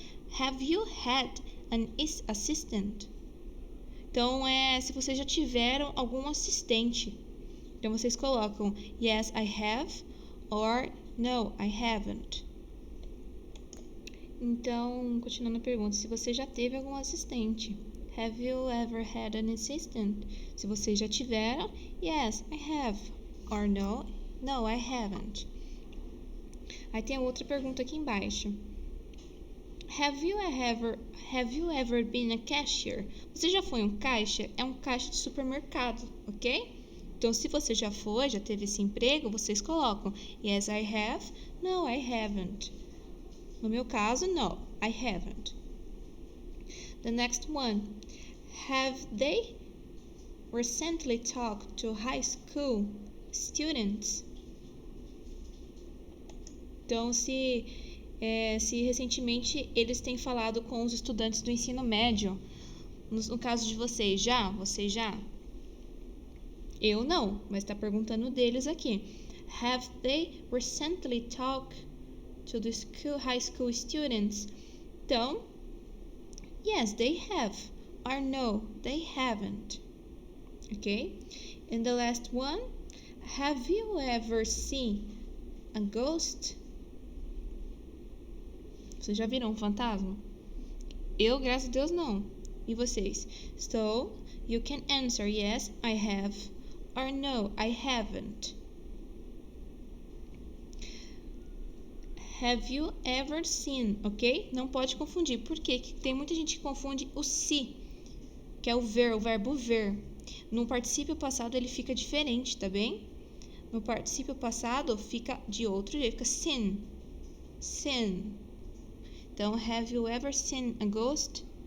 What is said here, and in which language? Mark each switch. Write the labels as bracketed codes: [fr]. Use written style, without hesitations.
[en] Have you had an assistant? [pt] Então, se vocês já tiveram algum assistente. Então, vocês colocam [en] yes, I have, or no, I haven't. [pt] Então, continuando a pergunta, se você já teve algum assistente. [en] Have you ever had an assistant? [pt] Se vocês já tiveram, [en] yes, I have. Or no, I haven't. [pt] Aí tem outra pergunta aqui embaixo. [en] Have you ever been a cashier? [pt] Você já foi um caixa? É um caixa de supermercado, ok? Então, se você já foi, já teve esse emprego, vocês colocam [en] yes, I have, no, I haven't. [pt] No meu caso, [en] no, I haven't. The next one. Have they recently talked to high school students? [pt] Então, se recentemente eles têm falado com os estudantes do ensino médio. No caso de vocês, já? Vocês já? Eu não, mas está perguntando deles aqui. [en] Have they recently talked to the high school students? Então, yes, they have. Or no, they haven't. Okay? And the last one. Have you ever seen a ghost? [pt] Vocês já viram um fantasma? Eu, graças a Deus, não. E vocês? [en] So, you can answer yes, I have, or no, I haven't. Have you ever seen, ok? [pt] Não pode confundir. Por quê? Porque tem muita gente que confunde o se, que é o verbo ver. No particípio passado ele fica diferente, tá bem? No particípio passado fica de outro jeito, fica seen. [en] Seen. Então, have you ever seen a ghost?